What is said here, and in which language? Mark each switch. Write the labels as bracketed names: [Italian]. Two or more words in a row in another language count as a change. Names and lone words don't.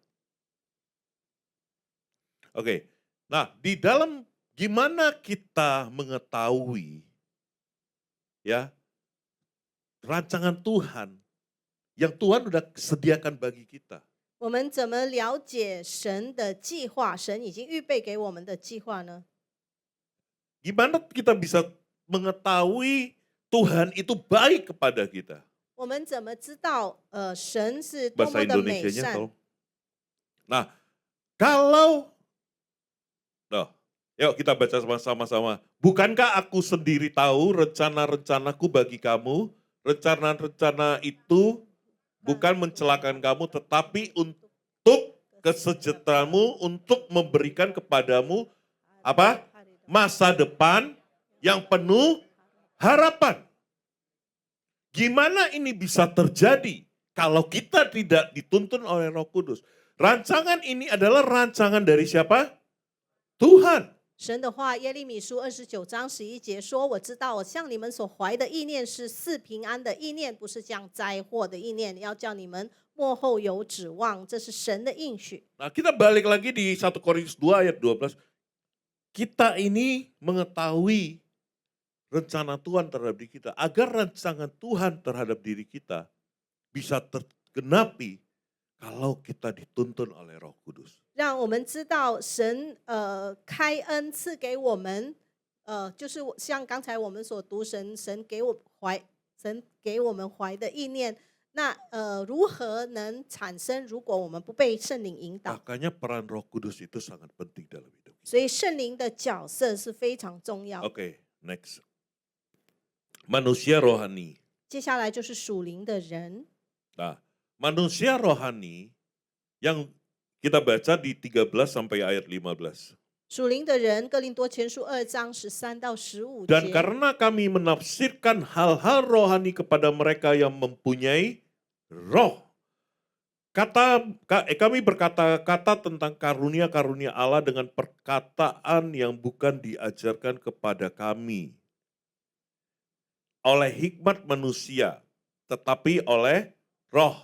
[Indonesian] Oke. Nah, di dalam gimana kita mengetahui ya rancangan Tuhan yang Tuhan udah sediakan bagi kita? [Chinese] 我们怎么了解神的计划？神已经预备给我们的计划呢？ [Indonesian] Gimana kita bisa mengetahui Tuhan itu baik kepada kita? [Chinese] 我们怎么知道神是多 [Indonesian] Bahasa [Chinese] 么的美 [Indonesian] Indonesianya [Chinese] 善？ [Indonesian] tolong. Nah, kalau yuk kita baca sama-sama. Bukankah aku sendiri tahu rencana-rencanaku bagi kamu? Rencana-rencana itu bukan mencelakakan kamu, tetapi untuk kesejahteraanmu, untuk memberikan kepadamu apa? Masa depan yang penuh harapan. Gimana ini bisa terjadi kalau kita tidak dituntun oleh Roh Kudus? Rancangan ini adalah rancangan dari siapa? Tuhan. [Chinese] 神的话，耶利米书29章11节说：“我知道，我向你们所怀的意念是赐平安的意念，不是降灾祸的意念，要叫你们末后有指望。” 这是神的应许。 [Indonesian] Nah, kita balik lagi di 1 Korintus 2 ayat 12. Kita ini mengetahui rencana Tuhan terhadap diri kita. Agar rancangan Tuhan terhadap diri kita bisa tergenapi kalau kita dituntun oleh Roh Kudus. [Chinese] 让我们知道神开恩赐给我们，就是像刚才我们所读神给我们怀的意念，那如何能产生？如果我们不被圣灵引导， [Indonesian] Makanya peran Roh Kudus itu sangat penting dalam hidup kita. [Chinese] 所以圣灵的角色是非常重要。 [Indonesian] Oke, next. Manusia rohani. [Chinese] 接下来就是属灵的人， [Indonesian] Nah, manusia rohani yang kita baca di 13 sampai ayat 15. [Chinese] 属灵的人，哥林多前书2章13到15 [Indonesian] Dan [Chinese] 节。 [Indonesian] karena kami menafsirkan hal-hal rohani kepada mereka yang mempunyai roh. Kami berkata-kata tentang karunia-karunia Allah dengan perkataan yang bukan diajarkan kepada kami oleh hikmat manusia, tetapi oleh roh.